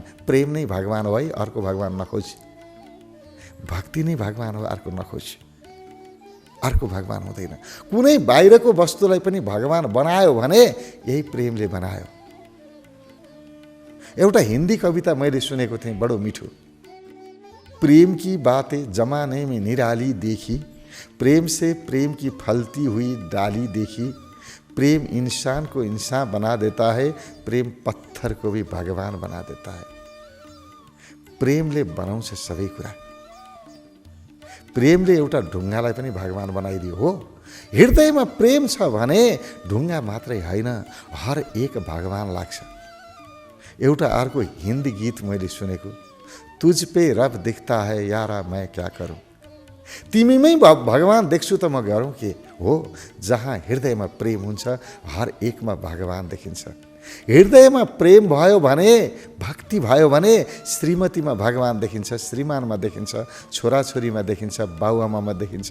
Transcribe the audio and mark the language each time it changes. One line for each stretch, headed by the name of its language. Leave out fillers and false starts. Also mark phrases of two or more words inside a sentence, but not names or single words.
Nepali: प्रेम नै भगवान हो है, अर्को भगवान नखोज। भक्ति नै भगवान हो, अर्को नखोज। अर्को भगवान हुँदैन। कुनै बाहिरको वस्तुलाई पनि भगवान बनायो भने यही प्रेमले बनायो। एउटा हिन्दी कविता मैले सुनेको थिएँ, बडो मिठो।
Hindi: प्रेम की बातें जमाने में निराली देखी, प्रेम से प्रेम की फलती हुई डाली देखी, प्रेम इंसान को इंसान बना देता है, प्रेम पत्थर को भी भगवान बना देता है।
Nepali: प्रेमले बनाउँछ सबै कुरा। प्रेमले एउटा ढुङ्गालाई पनि भगवान बनाइदियो हो। हृदयमा प्रेम छ भने ढुङ्गा मात्रै होइन, हर एक भगवान लाग्छ। एउटा अर्को हिन्दी गीत मैले सुनेको,
Hindi: तुझ पे रब दिखता है यारा मैं क्या करूं।
Nepali: तिमीमै भगवान देख्छु त म गरौँ के हो। जहाँ हृदयमा प्रेम हुन्छ हर एकमा भगवान देखिन्छ। हृदयमा प्रेम भयो भने, भक्ति भयो भने श्रीमतीमा भगवान देखिन्छ, श्रीमानमा देखिन्छ, छोराछोरीमा देखिन्छ, बाउआमामा देखिन्छ।